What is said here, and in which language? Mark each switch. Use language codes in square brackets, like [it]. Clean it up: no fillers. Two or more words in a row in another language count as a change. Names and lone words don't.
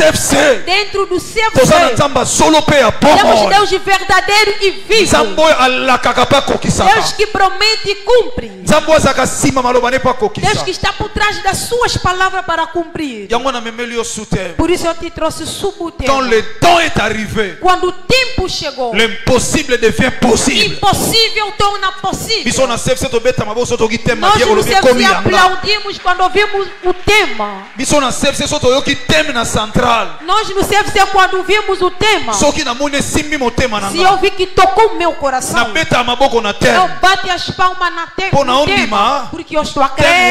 [pt] Dentro do seu ser. Temos Deus verdadeiro e vivo. Deus que promete e cumpre. Deus que está por trás das suas palavras para cumprir. Por isso eu te trouxe sob o tema. [fr] Quand le temps est arrivé, [pt] quando o tempo chegou, [fr] l'impossible devient possible. [pt] Impossível torna possível. Nós nos aplaudimos quando ouvimos o tema. Nós nos servimos quando ouvimos o tema. Se eu vi que tocou o meu coração, eu bati as palmas na tema, porque eu estou a crer.